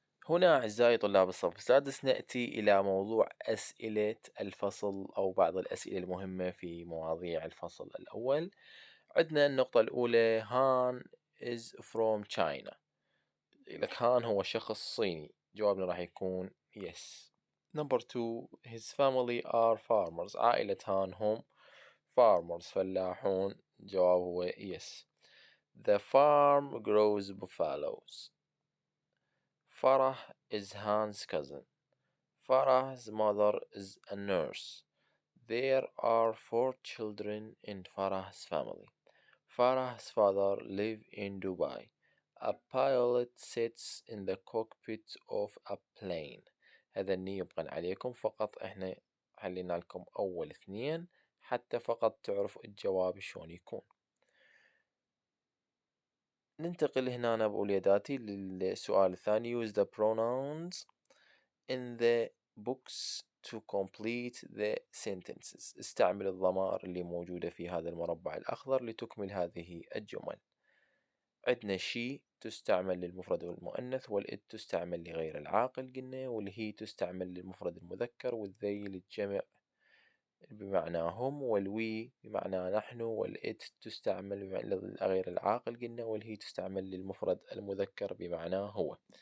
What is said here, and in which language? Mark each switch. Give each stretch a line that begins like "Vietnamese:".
Arabic: هنا أعزائي طلاب الصف السادس نأتي إلى موضوع أسئلة الفصل أو بعض الأسئلة المهمة في مواضيع الفصل الأول. عندنا النقطة الأولى هان
English: is from China.
Arabic: لك هان هو شخص صيني، جوابنا راح يكون yes.
English: Number 2 his family are farmers.
Arabic: عائلة هان هم farmers فلاحون، جواب هو yes.
English: The farm grows buffaloes. Farah is Han's cousin. Farah's mother is a nurse. There are 4 children in Farah's family. Farah's father lives in Dubai. A pilot sits in the cockpit of a plane.
Arabic: هذا الني يبقى عليكم، فقط احنا حلينا لكم أول 2 حتى فقط تعرفوا الجواب شلون يكون. ننتقل هنا بأولياداتي للسؤال الثاني.
English: Use the pronouns in the books to complete the sentences.
Arabic: استعمل الضمائر اللي موجودة في هذا المربع الأخضر لتكمل هذه الجمل. عندنا she تستعمل للمفرد والمؤنث، والit تستعمل لغير العاقل قلنا، والهي تستعمل للمفرد المذكر، والthey للجمع بمعنى هم، والوي بمعنى نحن، والإت تستعمل لغير العاقل قلنا، والهي تستعمل للمفرد المذكر بمعنى هو.